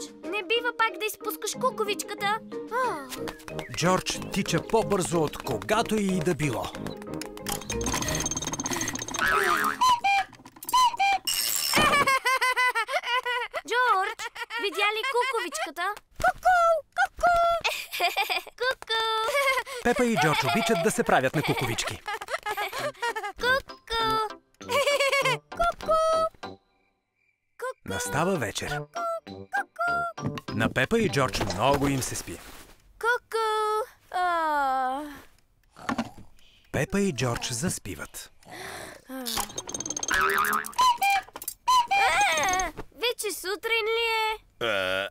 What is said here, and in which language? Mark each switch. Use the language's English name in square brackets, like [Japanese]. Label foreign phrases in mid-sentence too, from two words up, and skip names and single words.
[Bulgarian] Не бива пак да изпускаш куковичката. Джордж тича по-бързо от когато и да било. Джордж, видя ли куковичката? Ку-ку! Ку-ку! Ку-ку! Пепа и Джордж обичат да се правят на куковички. Ку-ку! Настава вечер. На Пепа и Джордж много им се спи. Ку-ку! Пепа и Джордж заспиват. Вече сутрин ли е?